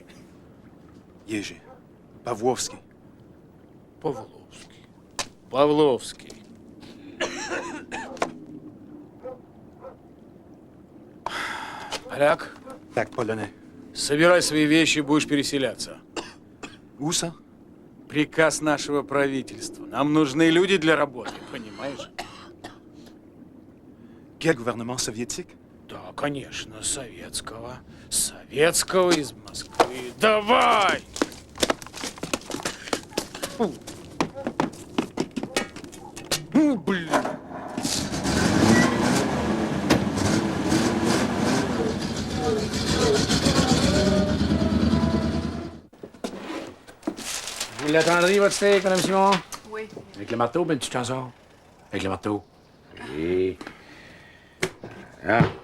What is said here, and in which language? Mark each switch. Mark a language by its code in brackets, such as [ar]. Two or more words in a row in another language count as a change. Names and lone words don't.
[ru] Jerzy. Pawłowski. Павловский. Павловский. Поляк, Так, polonais. собирай свои вещи, будешь переселяться. [fr] Où ça? [ru] Приказ нашего правительства. Нам нужны люди для работы, понимаешь? [fr] Quel gouvernement soviétique? [ru] Да, конечно, советского. Советского из Москвы. Давай! Фу. Ну, блин. [fr] Vous l'attendriez, votre steak, Mme Simon? Oui. Avec le marteau, ben tu t'en sors. Avec le marteau. Oui. Ah.